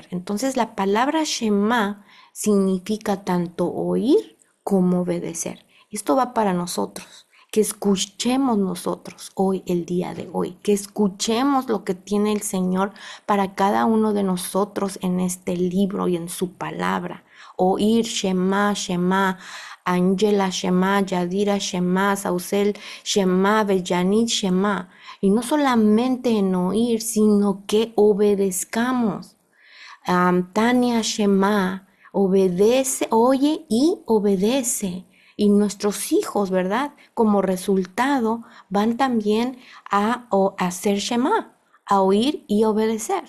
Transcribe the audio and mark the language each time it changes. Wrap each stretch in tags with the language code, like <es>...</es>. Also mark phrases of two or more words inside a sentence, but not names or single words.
<es>Entonces, la palabra Shema significa tanto oír como obedecer. Esto va para nosotros. Que escuchemos nosotros hoy, el día de hoy, que escuchemos lo que tiene el Señor para cada uno de nosotros en este libro y en su palabra. Oír Shema, Shema, Angela Shema, Yadira Shema, Sausel Shema, Bellanit Shema. Y no solamente en oír, sino que obedezcamos. Tania Shema, obedece, oye y obedece. Y nuestros hijos, ¿verdad? Como resultado, van también a hacer Shema, a oír y obedecer.</es>